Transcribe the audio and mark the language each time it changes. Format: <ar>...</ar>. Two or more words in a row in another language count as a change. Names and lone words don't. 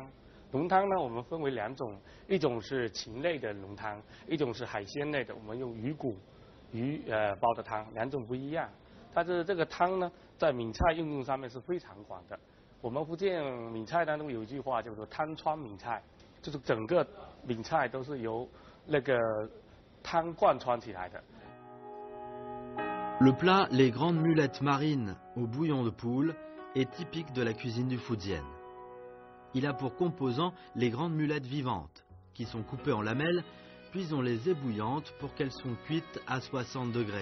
<zh>浓汤呢，我们分为2种，一种是禽类的浓汤，一种是海鲜类的，我们用鱼骨、煲的汤，2种不一样。但是这个汤呢，在闽菜应用上面是非常广的。我们福建闽菜当中有一句话叫做“汤穿闽菜”，就是整个闽菜都是由那个汤贯穿起来的。</zh> <fr>Le plat les grandes mulettes marines au bouillon de poule est typique de la cuisine du Fujian. Il a pour composant les grandes mulettes vivantes, qui sont coupées en lamelles, puis on les ébouillante pour qu'elles soient cuites à 60 degrés.</fr>